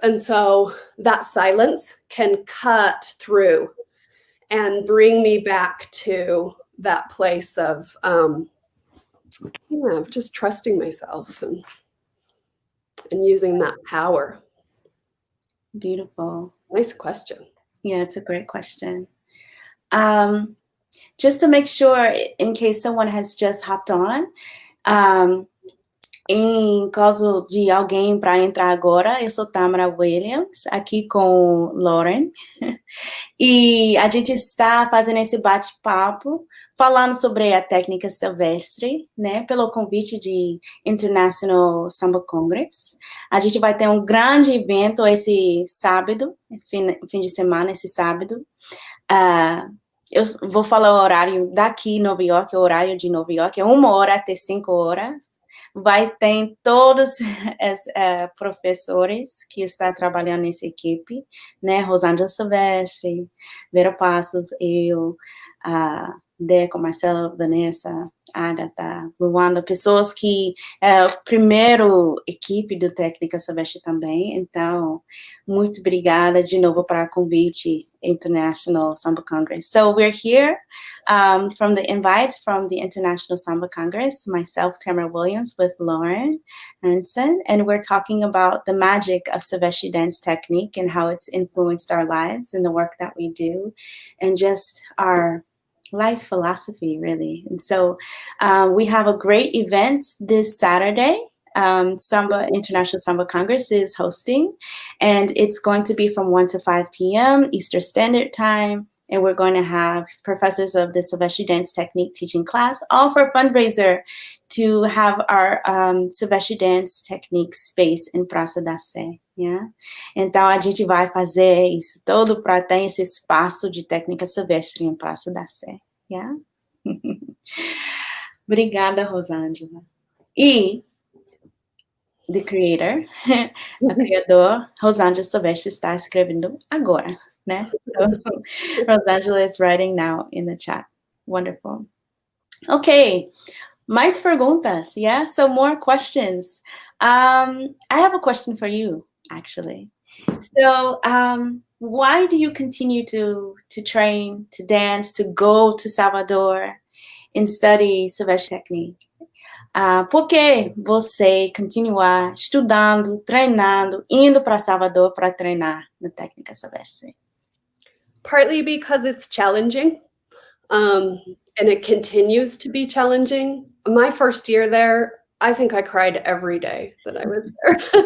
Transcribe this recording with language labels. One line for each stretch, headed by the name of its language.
English: And so that silence can cut through and bring me back to that place of just trusting myself and using that power. Beautiful. Nice question. Yeah, it's a great question. Just to make sure, in case someone has just hopped on,
Portuguese: em caso de alguém para entrar agora, eu sou Tâmara Williams, aqui com Lorin, e a gente está fazendo esse bate-papo, falando sobre a técnica silvestre, né, pelo convite de International Samba Congress. A gente vai ter um grande evento esse sábado, fim de semana, esse sábado. Eu vou falar o horário daqui em Nova York, o horário de Nova York é 1 hora até 5 horas. Vai ter todos os professores que estão trabalhando nessa equipe, né? Rosangela Silvestre, Vera Passos, eu, Deco, Marcela, Vanessa, Agatha, Luanda, pessoas que é a primeira equipe do Tecnica Silvestre também. Então, muito obrigada de novo para o convite International Samba Congress.
English: So we're here from the invite from the International Samba Congress, myself, Tâmara Williams, with Lorin Hansen, and we're talking about the magic of Silvestre dance technique and how it's influenced our lives and the work that we do, and just our life philosophy, really. And so we have a great event this Saturday. International Samba Congress is hosting, and it's going to be from 1 to 5 p.m. Eastern Standard Time, and we're going to have professors of the Silvestre Dance Technique teaching class, all for a fundraiser to have our Silvestre Dance Technique space in Praça da Sé. Yeah?
Portuguese: Então, a gente vai fazer isso todo para ter esse espaço de técnica silvestre em Praça da Sé. Yeah? Obrigada, Rosangela. E
English: the creator,
Portuguese: a criador, Rosangela Silvestre está escrevendo agora, né?
English: So, Rosangela is writing now in the chat. Wonderful.
Portuguese: Okay, mais perguntas, yeah?
English: So more questions. I have a question for you, actually. So, why do you continue to train, to dance, to go to Salvador and study Silvestre Technique?
Portuguese: Por que você continuar estudando, treinando, indo para Salvador para treinar na técnica silvestre?
English: Partly because it's challenging, and it continues to be challenging. My first year there, I think I cried every day that I was there.